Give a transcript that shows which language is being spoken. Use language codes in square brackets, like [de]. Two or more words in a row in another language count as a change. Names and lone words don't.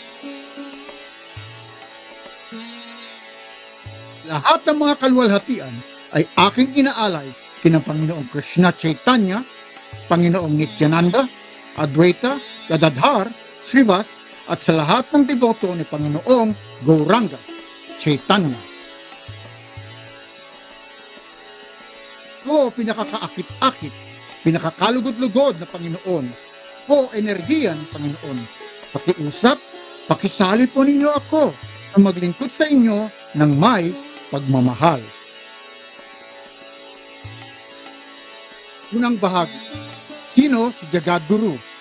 [tl] Lahat ng mga kaluwalhatian ay aking inaalay kina Panginoong Krishna Chaitanya, Panginoong Nityananda, Adwaita, Gadadhar, Srivas, at sa lahat ng deboto ni Panginoong Gauranga Chaitanya. O pinakakaakit-akit, pinakakalugod-lugod na Panginoon, o enerhiyan Panginoon, pakiusap, pakisali po ninyo ako na maglingkod sa inyo ng may pagmamahal. Unang bahagi. Sino si Jagadguru?